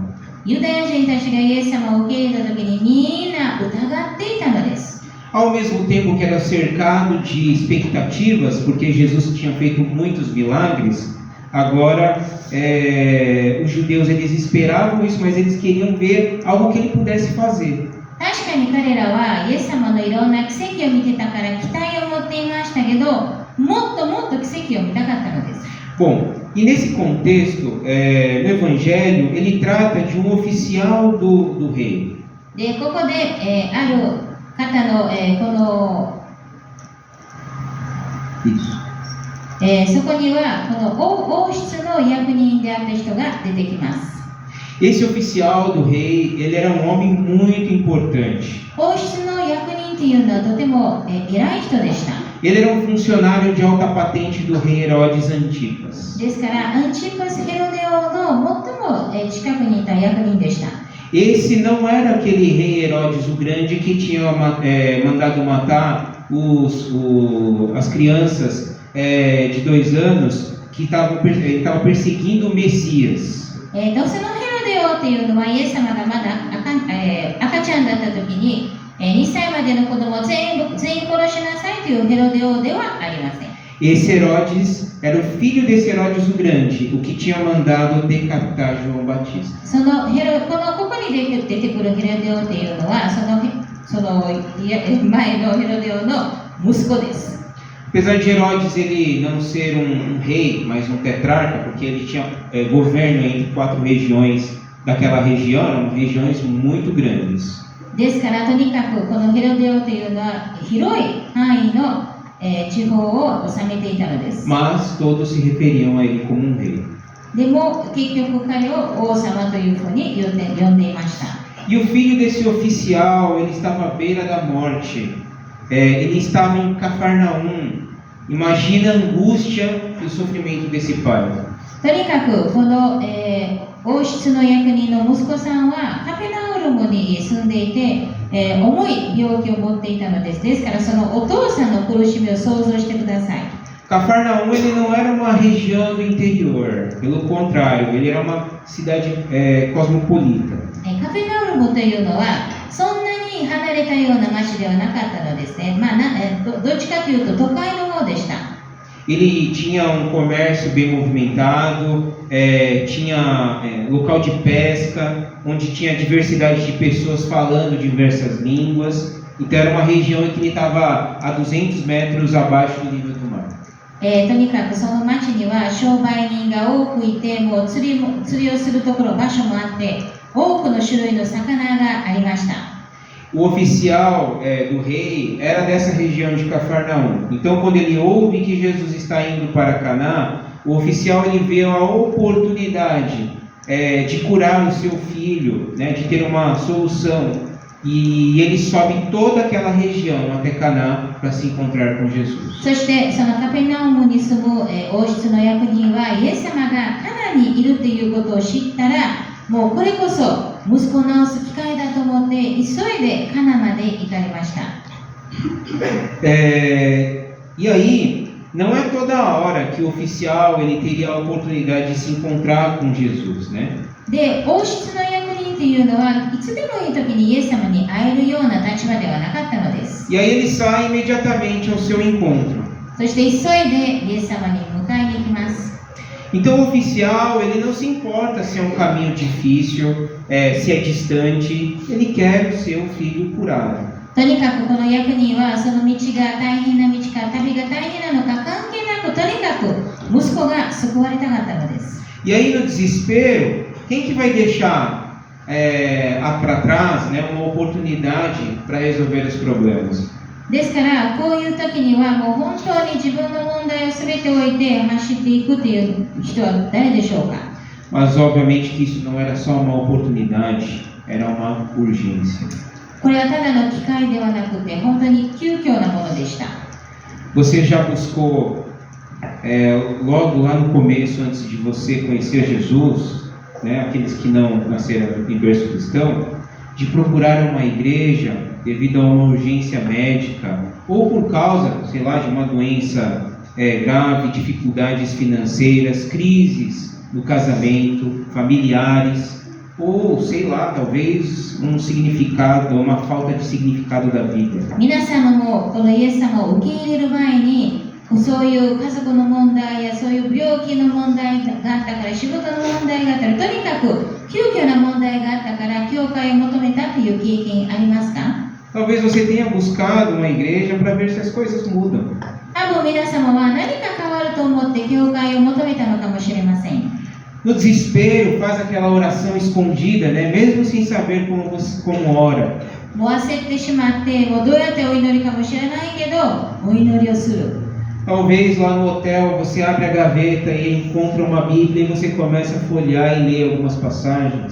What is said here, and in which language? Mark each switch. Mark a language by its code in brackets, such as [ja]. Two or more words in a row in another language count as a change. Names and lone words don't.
[ja] ユダヤ人たちがイエス様を受け入れた時にみんな疑っていたのです。 [pt] Ao mesmo tempo que era cercado de expectativas, porque Jesus tinha feito muitos milagres, agora os judeus eles esperavam isso, mas eles queriam ver algo que ele pudesse fazer. [ja] 確かに彼らはイエス様のいろんな奇跡を見てたから期待を持っていましたけど、もっともっと奇跡を見たかったのです。 [pt] Bom, e nesse contexto, no Evangelho, ele trata de um oficial do rei. [ja] で、ここで、ある方の、この、 [pt] Isso. [ja] そこにはこの王室の役人であった人が出てきます。 [pt] Esse oficial do rei, ele era um homem muito importante. [ja] 王室の役人というのはとても偉い人でした。 [pt] Ele era um funcionário de alta patente do rei Herodes Antipas. [ja] ですからアンチパス・ヘロデ王の最も近くにいた役人でした。 [pt] Esse não era aquele rei Herodes o Grande que tinha mandado matar as crianças de 2 anos que estavam perseguindo o Messias. [ja] そのヘロデ王というのはイエス様がまだ赤ちゃんだった時に2歳までの子供を全員殺しなさいというヘロデ王ではありません。 [pt] Esse Herodes era o filho desse Herodes o Grande, o que tinha mandado decapitar João Batista. [ja] ここに出てくるヘロデ王というのはその前のヘロデ王の息子です。 [pt] Apesar de Herodes ele não ser um rei, mas um tetrarca, porque ele tinha governo entre 4 regiões daquela região, eram regiões muito grandes. [ja] ですからとにかくこのヘロデ王というのは広い範囲の地方を治めていたのです。 [pt] Mas todos se referiam a ele como um rei. [ja] でも結局彼を王様というふうに呼んでいました。 [pt] E o filho desse oficial, ele estava à beira da morte. Ele estava em Cafarnaum. Imagina a angústia e o sofrimento desse pai. [ja] とにかくこの、王室の役人の息子さんはカペナウルムに住んでいて、重い病気を持っていたのです。ですからそのお父さんの苦しみを想像してください。 [pt] Cafarnaum ele não era uma região do interior, pelo contrário, ele era uma cidade cosmopolita. [ja] カペナウルムというのはそんなに離れたような町ではなかったのですね。どっちかというと都会の方でした。 [pt] Ele tinha um comércio bem movimentado, tinha local de pesca, onde tinha diversidade de pessoas falando diversas línguas. Então era uma região em que ele estava a 200 metros abaixo do nível do mar. [ja] とにかくその町には商売人が多くいて、もう釣りをするところ場所もあって、多くの種類の魚がありました。 [pt] O oficial do rei era dessa região de Cafarnaum. Então, quando ele ouve que Jesus está indo para Caná, o oficial ele vê a oportunidade de curar o seu filho, né, de ter uma solução. E ele sobe toda aquela região até Caná para se encontrar com Jesus. [ja] そしてそのカペナウムに住む王室の役人はイエス様がカナにいるということを知ったら、もうこれこそ息子を治す機会だと思って急いでカナまで行かれました。 [pt] E aí, não é toda hora que o oficial ele teria a oportunidade de se encontrar com Jesus, né? [ja] で、王室の役人というのはいつでもいい時にイエス様に会えるような立場ではなかったのです。 [pt] E aí ele sai imediatamente ao seu encontro. [ja] そして急いでイエス様に迎えに行きます。 [pt] Então o oficial ele não se importa se é um caminho difícil, se é distante, ele quer o seu filho curado. [ja] とにかくこの役人はその道が大変な道か旅が大変なのか関係なく、とにかく息子が救われたかったのです。 [pt] E aí no desespero, quem que vai deixar para trás, né, uma oportunidade para resolver os problemas? [ja] ですからこういう時にはもう本当に自分の問題を全て置いて走っていくという人は誰でしょうか。 [pt] Mas obviamente que isso não era só uma oportunidade, era uma urgência. [ja] これはただの機会ではなくて本当に急遽なものでした。 [pt] Você já buscou logo lá no começo, antes de você conhecer Jesus, né, aqueles que não nasceram em berço cristão, de procurar uma igreja devido a uma urgência médica ou por causa, sei lá, de uma doença grave, dificuldades financeiras, crises no casamento, familiares ou, sei lá, talvez um significado, uma falta de significado da vida. [ja] 皆様もこのイエス様を受け入れる前にそういう家族の問題やそういう病気の問題があったから仕事の問題があったらとにかく急遽な問題があったから教会を求めたという経験ありますか？ [pt] Talvez você tenha buscado uma igreja para ver se as coisas mudam. [ja] 多分皆様は何か変わると思って教会を求めたのかもしれません。 [pt] No desespero, faz aquela oração escondida, né? Mesmo sem saber como ora. [ja] もう焦ってしまってもうどうやってお祈りかもしれないけどお祈りをする。 [pt] Talvez lá no hotel você abre a gaveta e encontra uma Bíblia e você começa a folhear e ler algumas passagens.